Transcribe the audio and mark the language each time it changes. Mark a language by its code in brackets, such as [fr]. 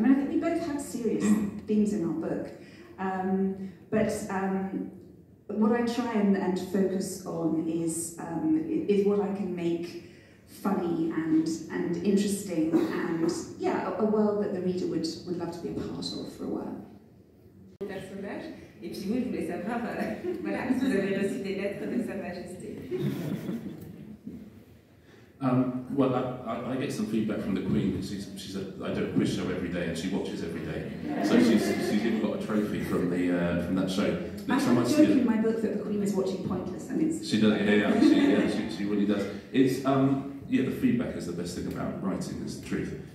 [en] I mean, I think we both have serious themes in our book, but what I try and focus on is what I can make funny and interesting, and yeah, a world that the reader would love to be a part of for a while. [fr] Personnage. Et puis vous, je voulais savoir, voilà, si vous avez reçu des lettres de Sa Majesté. [en] Well, I get some feedback from the Queen because I do a quiz show every day and she watches every day. So she's even got a trophy from that show. Next time I joke in my book that the Queen is watching Pointless, and it's... She does, she really does. It's the feedback is the best thing about writing, is the truth.